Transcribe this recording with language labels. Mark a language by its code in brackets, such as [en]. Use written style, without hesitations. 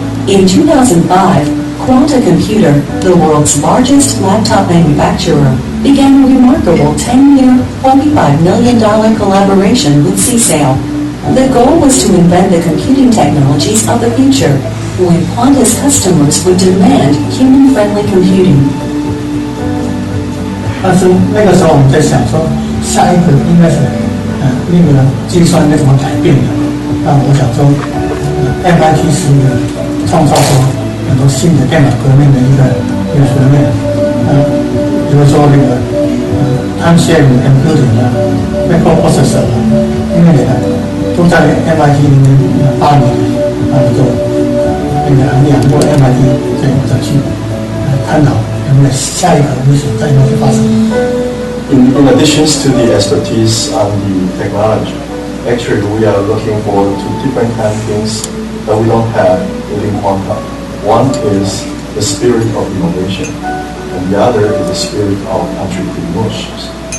[en] In 2005, Quanta Computer, the world's largest laptop manufacturer, began a remarkable 10-year, $25 million collaboration with CSAIL. The goal was to invent the computing technologies of the future, when Quanta's customers would demand human-friendly computing. [zh] 但是那个时候我们在想说，下一个应该是那个计算应该怎么改变的？那我想说，MIT 是一个创造出很多新的电脑革命的一个学院。比如说那个time sharing computing 啊 ，microprocessor 啊，因为都在 MIT 里面发明就那个两个 MIT 再去探讨。 [en] In addition to the expertise on the technology, actually we are looking forward to different kind of things that we don't have within Quanta. One is the spirit of innovation, and the other is the spirit of entrepreneurship.